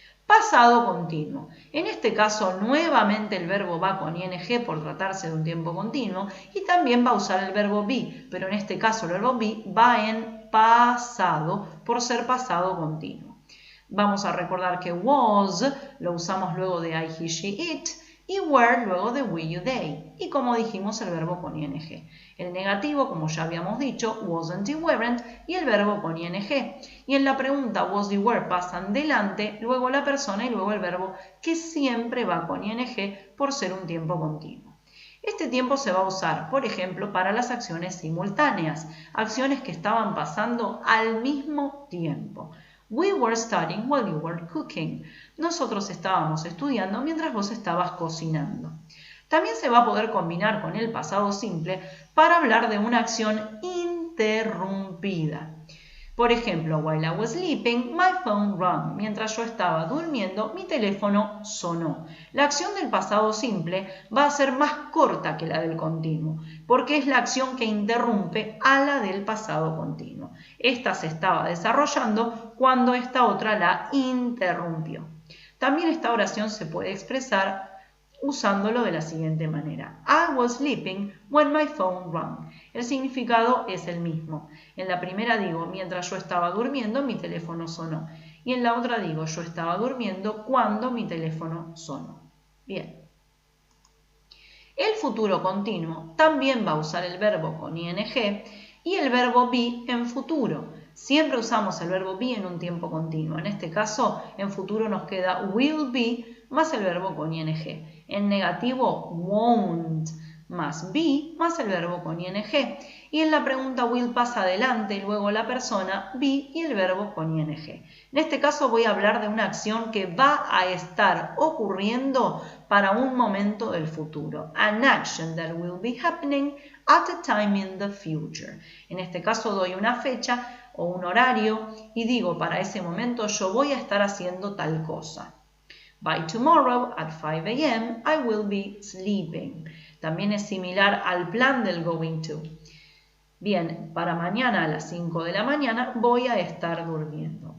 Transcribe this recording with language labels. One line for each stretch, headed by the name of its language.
Spanish: Pasado continuo. En este caso, nuevamente el verbo va con ing por tratarse de un tiempo continuo y también va a usar el verbo be, pero en este caso el verbo be va en pasado por ser pasado continuo. Vamos a recordar que was lo usamos luego de I, he, she, it y were luego de we, you, they. Y como dijimos, el verbo con ing. El negativo, como ya habíamos dicho, wasn't y weren't, y el verbo con ing. Y en la pregunta was y were pasan delante, luego la persona y luego el verbo, que siempre va con ing por ser un tiempo continuo. Este tiempo se va a usar, por ejemplo, para las acciones simultáneas, acciones que estaban pasando al mismo tiempo.
English: We were studying while you were cooking.
Spanish: Nosotros estábamos estudiando mientras vos estabas cocinando. También se va a poder combinar con el pasado simple para hablar de una acción interrumpida. Por ejemplo,
English: while I was sleeping, my phone rang.
Spanish: Mientras yo estaba durmiendo, mi teléfono sonó. La acción del pasado simple va a ser más corta que la del continuo, porque es la acción que interrumpe a la del pasado continuo. Esta se estaba desarrollando cuando esta otra la interrumpió. También esta oración se puede expresar usándolo de la siguiente manera.
English: I was sleeping when my phone rang.
Spanish: El significado es el mismo. En la primera digo, mientras yo estaba durmiendo, mi teléfono sonó. Y en la otra digo, yo estaba durmiendo cuando mi teléfono sonó. Bien. El futuro continuo también va a usar el verbo con ing y el verbo be en futuro. Siempre usamos el verbo be en un tiempo continuo. En este caso, en futuro nos queda will be más el verbo con ing. En negativo, won't más be más el verbo con ing. Y en la pregunta will pasa adelante y luego la persona be y el verbo con ing. En este caso voy a hablar de una acción que va a estar ocurriendo para un momento del futuro.
English: An action that will be happening at a time in the future.
Spanish: En este caso doy una fecha o un horario y digo para ese momento yo voy a estar haciendo tal cosa.
English: By tomorrow at 5 a.m. I will be sleeping.
Spanish: También es similar al plan del going to. Bien, para mañana a las 5 de la mañana voy a estar durmiendo.